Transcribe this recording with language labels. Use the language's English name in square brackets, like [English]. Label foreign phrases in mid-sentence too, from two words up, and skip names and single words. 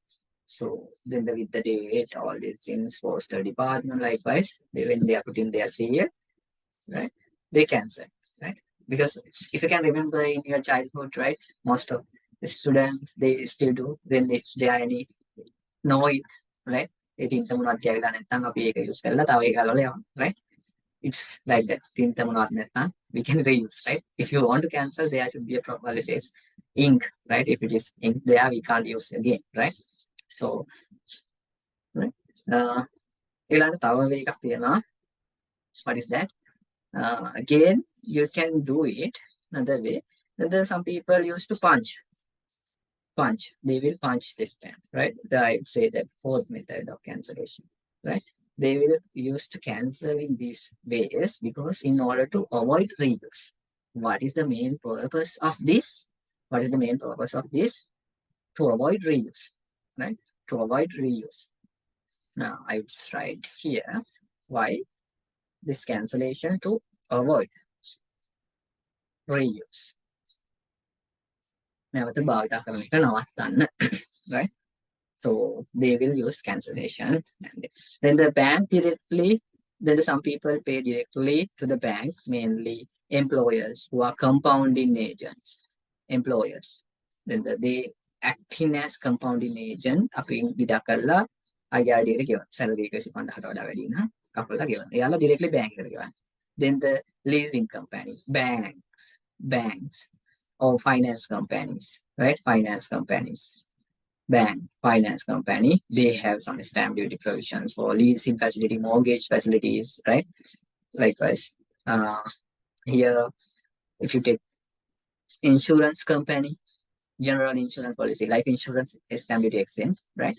[English] So then with the date, all these things, postal department likewise, when they are putting their seal, right? They cancel, right? Because if you can remember in your childhood, right? Most of the students, they still do, then if there are any know it, right? [Sinhala] ඒ තින්ත මොනවද කියලා නැත්නම් අපි ඒක use කරලා තව එක ගලවලා යවන්න, [English] right? It's like that. [Sinhala] තින්ත මොනවද නැත්නම් [English] we can reuse, right? If you want to cancel, there should be a proper place ink, right? If it is ink there, we can't use again, right? So, right? [Sinhala] ඊළඟ තව way එකක් තියෙනවා. [English] What is that? Again, you can do it another way. Then there some people used to punch. They will punch this time, right? I would say that fourth method of cancellation, right? They will use to cancel in these ways because in order to avoid reuse. What is the main purpose of this? What is the main purpose of this? To avoid reuse, right? To avoid reuse. Now I would write here why this cancellation to avoid reuse. [Sinhala] නැවත භාවිත කරන එක නවත්තන්න, [English] right? So they will use cancellation. And then the bank directly, then some people pay directly to the bank, mainly employers who are compounding agents. Employers. Then they acting as compounding agent. [Sinhala] අපි විඩා කරලා අයියාඩියට ගෙවන. salary එක 25000ට වඩා වැඩි නම් කපලා ගෙවන. එයාලා directly bank එකට ගෙවන. [English] Then the leasing company, banks or finance companies, right? Finance companies. Bank, finance company, they have some stamp duty provisions for leasing facility, mortgage facilities, right? Likewise, here, if you take insurance company, general insurance policy, life insurance is stamp duty exempt, right?